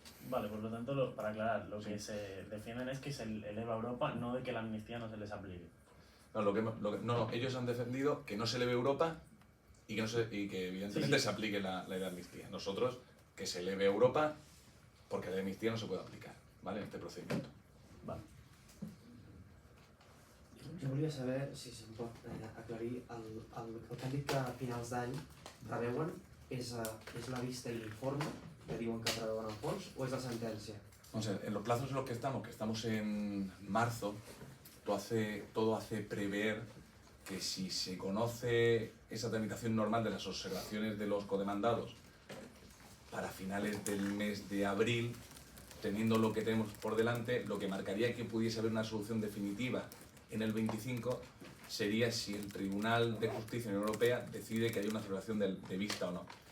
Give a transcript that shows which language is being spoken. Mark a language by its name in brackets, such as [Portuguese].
[Spanish] Vale, por lo tanto, para aclarar, lo que se defienden es que se eleva a Europa, no de que la amnistía no se les aplique. No, ellos han defendido que no se eleve a Europa y que evidentemente se aplique la ley de amnistía. Nosotros, que se eleve a Europa porque la ley de amnistía no se puede aplicar, ¿vale? En este procedimiento. Vale. [Catalan] Jo volia saber si se'm pot aclarir el que han dit que a finals d'any preveuen és la vista i l'informe que diuen que preveuen el fons o és la sentència? [Spanish] Vamos a ver, en los plazos en los que estamos en marzo, todo hace prever que si se conoce esa tramitación normal de las observaciones de los codemandados para finales del mes de abril, teniendo lo que tenemos por delante, lo que marcaría que pudiese haber una solución definitiva en el 25 sería si el Tribunal de Justicia de la Unión Europea decide que hay una celebración de vista o no.